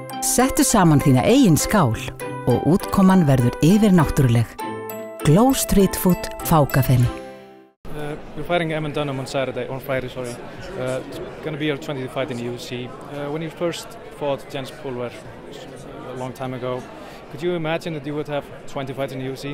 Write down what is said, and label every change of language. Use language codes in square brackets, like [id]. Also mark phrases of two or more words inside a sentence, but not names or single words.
[is] Settu saman þína eigin skál og útkoman verður yfirnáttúruleg. Glow Street Food Fákafeni. [en] You're fighting Evan Dunham on Friday, sorry. It's going to be your 20th fight in the UFC. When you first fought Jens Pulver a long time ago, could you imagine that you would have 20 fights in the UFC?